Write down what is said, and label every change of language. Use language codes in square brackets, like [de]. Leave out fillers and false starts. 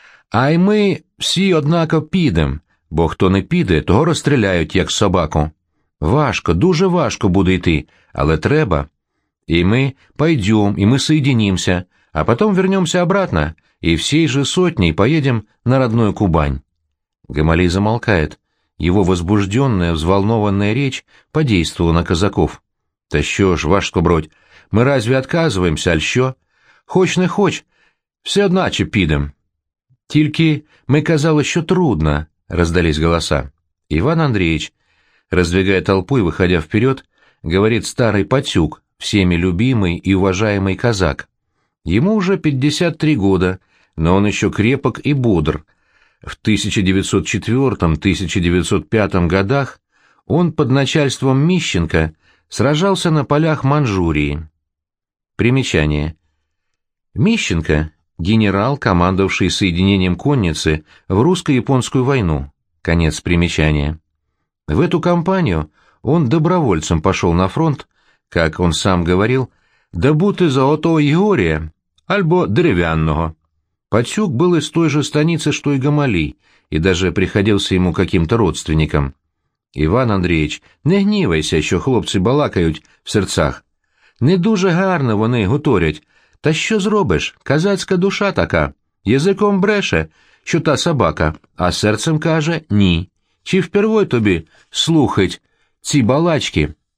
[uk] А й ми всі однако підем, бо хто не піде, того розстріляють, як собаку. Важко, дуже важко буде йти, але треба. [ru] І ми пойдем, і ми соединимся, а потім вернемся обратно, і всій же сотній поедем на родную Кубань. [uk] Гамалій замолкає. [ru] Його возбужденная, взволнованная речь подействовала на казаков. [uk] Та що ж, ваш скобродь, ми разве отказываемся, аль що? Хоч не хоч, все одначе підем. Тільки ми казали, що трудно, [ru] раздались голоса. [uk] Іван Андрійович, [ru] раздвигая толпу и выходя вперед, говорит старый Патюк, всеми любимый и уважаемый казак. Ему уже 53 года, но он еще крепок и бодр. В 1904-1905 годах он под начальством Мищенко сражался на полях Маньчжурии. Примечание. Мищенко – генерал, командовавший соединением конницы в русско-японскую войну. Конец примечания. В эту кампанию он добровольцем пошел на фронт, как он сам говорил, «да будь золотого Егория, альбо деревянного». Патюк был из той же станицы, что и Гамалий, и даже приходился ему каким-то родственником. [uk] «Иван Андреевич, не гнівайся, що хлопці балакають в серцах. Не дуже гарно вони гуторять. Та що зробиш? Козацька душа така. Язиком бреше, що та собака, а серцем каже – ні». Чи вперше тобі слухать ці балачки?